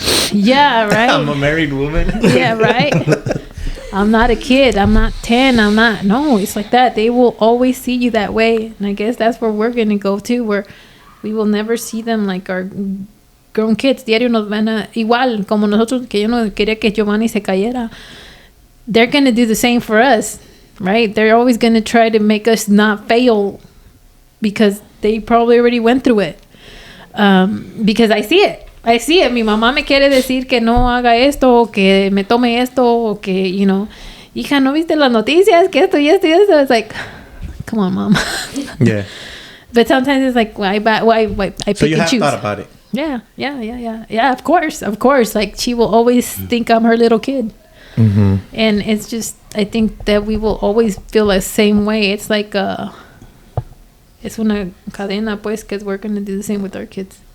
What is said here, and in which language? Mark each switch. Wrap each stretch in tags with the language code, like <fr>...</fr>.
<en>Yeah, right. I'm a married woman. Yeah, right. I'm not a kid. I'm not 10. I'm not. No, it's like that. They will always see you that way. And I guess that's where we're going to go to, where we will never see them like our grown kids.</en> <es>Diario nos van a, igual como nosotros, que yo no quería que Giovanni se cayera.</es> <en>They're going to do the same for us, right? They're always going to try to make us not fail because they probably already went through it. Because I see it.</en> <es>Mi mamá me quiere decir que no haga esto, o que me tome esto, o que,</es> <en>you know,</en> <es>hija, ¿no viste las noticias? Que esto y esto y esto.</es> <en>It's like, come on, mom. Yeah. But sometimes it's like, why I pick and choose. So you have thought about it? Yeah. Yeah, of course. Like, she will always think I'm her little kid. Mm-hmm. And it's just, I think that we will always feel the same way. It's like, it's</en> <es>una cadena, pues,</es> <en>because we're going to do the same with our kids.</en>